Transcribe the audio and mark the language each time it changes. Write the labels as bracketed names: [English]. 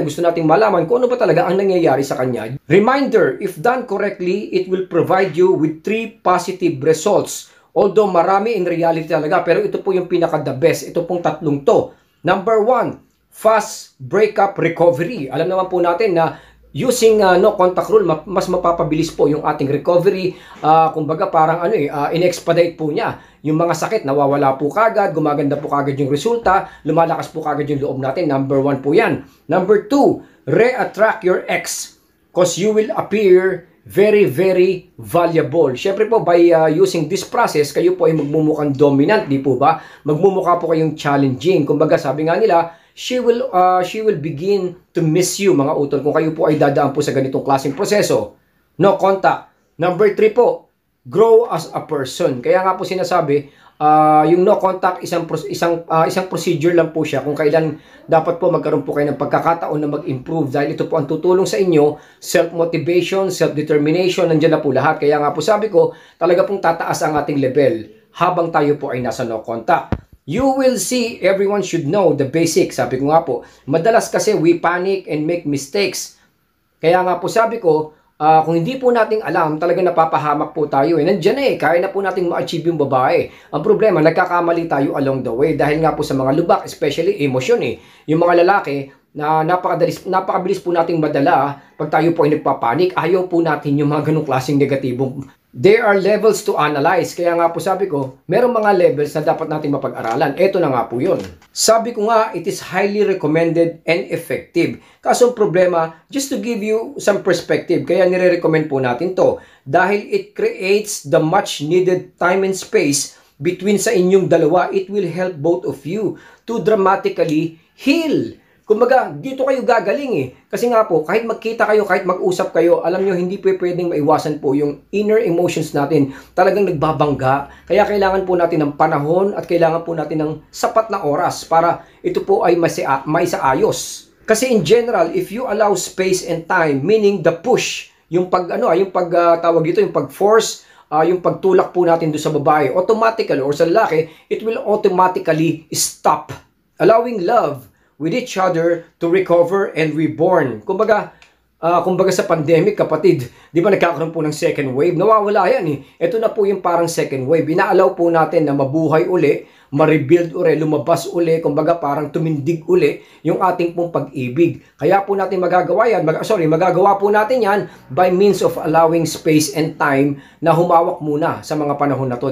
[Filipino] Gusto nating malaman kung ano ba talaga ang nangyayari sa kanya. [English] Reminder, if done correctly, it will provide you with 3 positive results. [Filipino] Although marami [English] in reality [Filipino] talaga, pero ito po yung pinaka-the best. Ito pong tatlong to. [English] Number 1, fast breakup recovery. [Filipino] Alam naman po natin na using no contact rule, mas mapapabilis po yung ating recovery. Kumbaga parang in-expedite po niya. Yung mga sakit, nawawala po kagad, gumaganda po kagad yung resulta, lumalakas po kagad yung loob natin. Number 1 po yan. [English] Number 2, re-attract your ex because you will appear very, very valuable. [Filipino] Siyempre po, by using this process, kayo po ay magmumukhang dominant, di po ba? Magmumukha po kayong challenging. Kumbaga, sabi nga nila, [English] she will begin to miss you, [Filipino] mga utol, kung kayo po ay dadaan po sa ganitong klaseng proseso. [English] No contact. Number 3 po, grow as a person. [Filipino] Kaya nga po sinasabi, yung no contact, isang procedure lang po siya kung kailan dapat po magkaroon po kayo ng pagkakataon na mag-improve dahil ito po ang tutulong sa inyo, self-motivation, self-determination, nandiyan na po lahat. Kaya nga po sabi ko, talaga pong tataas ang ating level habang tayo po ay nasa no contact. [English] You will see, everyone should know the basics. [Filipino] Sabi ko nga po, madalas kasi [English] we panic and make mistakes. [Filipino] Kaya nga po sabi ko, kung hindi po nating alam, talaga napapahamak po tayo. Nandiyan kaya na po nating ma-achieve yung babae. Ang problema, nagkakamali tayo [English] along the way. [Filipino] Dahil nga po sa mga lubak, especially emosyon Yung mga lalaki, na napakabilis po nating madala pag tayo po ay nagpapanik. Ayaw po natin yung mga ganong klaseng negatibong [English] There are levels to analyze. [Filipino] Kaya nga po sabi ko, merong mga levels na dapat natin mapag-aralan. Ito na nga po yun. Sabi ko nga, [English] it is highly recommended and effective. [Filipino] Kaso ang problema, [English] just to give you some perspective, [Filipino] kaya nire-recommend po natin to. [English] Dahil it creates the much needed time and space between [Filipino] sa inyong dalawa. [English] It will help both of you to dramatically heal. [Filipino] Kumbaga, dito kayo gagaling eh. Kasi nga po, kahit magkita kayo, kahit mag-usap kayo, alam nyo, hindi po pwedeng maiwasan po yung inner emotions natin. Talagang nagbabangga. Kaya kailangan po natin ng panahon at kailangan po natin ng sapat na oras para ito po ay maisaayos. [English] Kasi in general, if you allow space and time, meaning the push, [Filipino] yung tawag dito, yung pag-force, yung pagtulak po natin doon sa babae, [English] automatically, or sa lalaki, it will automatically stop. Allowing love with each other to recover and reborn. [Filipino] Kumbaga sa pandemic, kapatid, di ba nagkakaroon po ng second wave? Nawawala yan eh. Ito na po yung parang second wave. Inaalaw po natin na mabuhay uli, ma-rebuild uli, lumabas uli, kumbaga parang tumindig uli yung ating pong pag-ibig. Kaya po natin magagawa po natin yan [English] by means of allowing space and time [Filipino] na humawak muna sa mga panahon na to.